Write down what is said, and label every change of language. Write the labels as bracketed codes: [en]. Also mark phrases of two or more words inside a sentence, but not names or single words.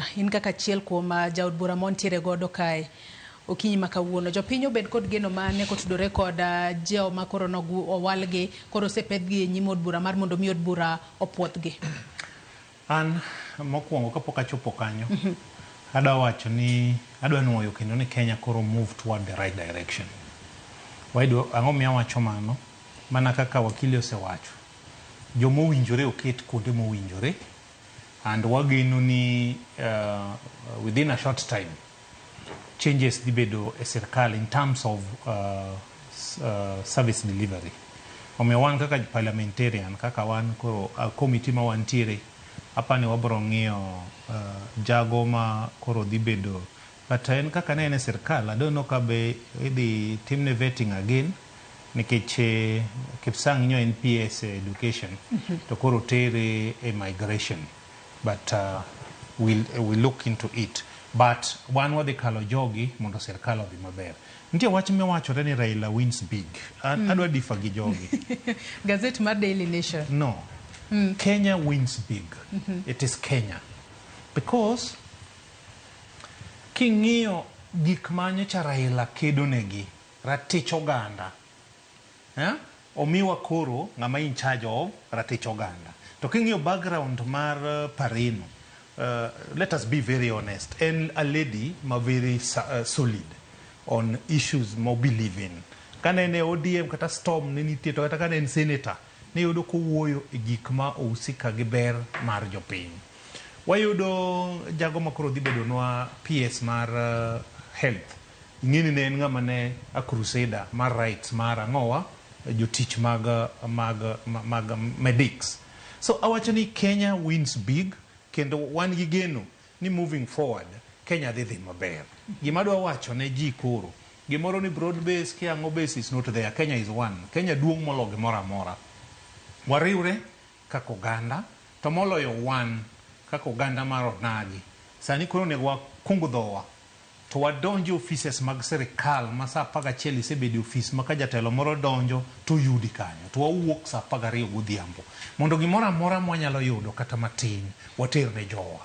[luo] In kaka achiel kuom jaod bura montiere godo kae okinyi ma kawuono. Jopiny obed kod geno mane kotudore kod jeo ma koro owalgi koro osepedhgi e nyim od bura mar mondo mi od bura opuodhgi. An mokwongo kapok achopo kanyo adwa wacho ni adwa nuoyo kendo ni Kenya koro [en] move toward the right direction. [luo] Waido ang'o miya wacho mano mana kaka wakili osewacho. Jomo winjore oket kuonde mowinjore and wageno ni [en] within a short time changes [luo] dibedo e sirkal [en] in terms of service delivery. [luo] Omiyo wan kaka parliamentarian kaka wan koro committee ma wantiere apani wabro ng'iyo jago ma koro dibedo but en kaka ne e sirkal [en] I don't know [luo] kabe idhi timne vetting again nikech Kipsang nyo NPS education to koro tere a migration [en] but we'll look into it but [luo] one wadhi kalo jogi mondo sirkal odhi maber. Nitie wach miwachore ni Raila [en] wins big. [luo] Adwa difa gi jogi. Gazette mar Daily Nation. [en] No. Kenya wins big. It is Kenya. [luo] Because king'iyo gik manyocha Raila kedo negi ratich oganda. Omiwa koro ng'ama [en] in charge of [luo] ratich oganda. To king'iyo background mar Parino, [en] let us be very honest, and a lady ma very solid on issues mo believe in. [luo] Kana ene ODM kata storm ne nitie to kata kana en senator ne yudo kowuoyo e gik ma ohusika gi ber mar jopiny. Wayudo jago makoro dhi bedonwa PS mar health. Ing'eni ne en ng'ama ne [en] a crusader [luo] mar rights mar ang'owa jotich mag medics. So awacho ni Kenya [en] wins big [luo] kendo wan gi geno ni [en] moving forward [luo] Kenya dhi maber. Gima dwa wacho ne ji koro gimoro ni [en] broad base [luo] kiang'o [en] base is not there. Kenya is one. [luo] Kenya duong' moloyo gimoro amora. Wariwre kaka oganda to moloyo wan kaka oganda mar onagi. Sani koro nego wakungo dhowa to wadonjo offices mag sirkal ma sa 11 isebedo office ma ka jatelo moro donjo to yudi kanyo to wawuok sa 12 godhiambo mondo gimoro amora mwanyalo yudo kata matin waterne jowa.